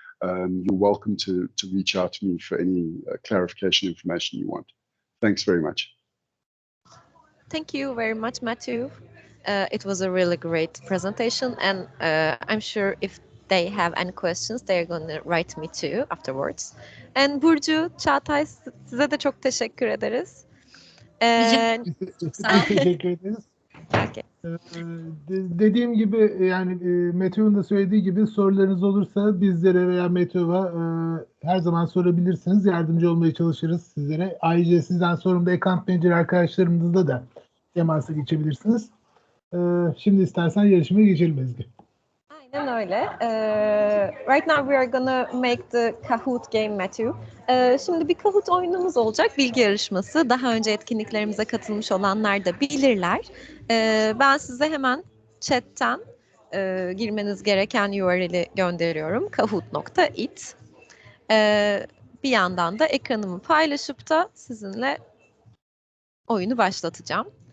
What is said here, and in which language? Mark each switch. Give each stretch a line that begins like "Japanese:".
English: You're welcome to reach out to me for any clarification information you want. Thanks very much. Thank you very much, Matthew. It was a really great presentation, and I'm sure if they have any questions, they're going to write me too afterwards.
Turkish: And Burcu, Çağatay, size de çok teşekkür ederiz. Biz teşekkür ederiz.
English: Okay.
Turkish: Dediğim gibi yani Meteo'nun da söylediği gibi sorularınız olursa bizlere veya Meteo'ya her zaman sorabilirsiniz. Yardımcı olmaya çalışırız sizlere. Ayrıca sizden sorumlu account manager arkadaşlarımızla da temasa geçebilirsiniz. Şimdi istersen yarışmaya geçelim Ezgi. Aynen öyle.
English: Right now we are gonna make the Kahoot game, Matthew.
Turkish: Şimdi bir Kahoot oyunumuz olacak, bilgi yarışması. Daha önce etkinliklerimize katılmış olanlar da bilirler. Ben size hemen chatten girmeniz gereken URL'i gönderiyorum. kahoot.it. Bir yandan da ekranımı paylaşıp da sizinle oyunu başlatacağım.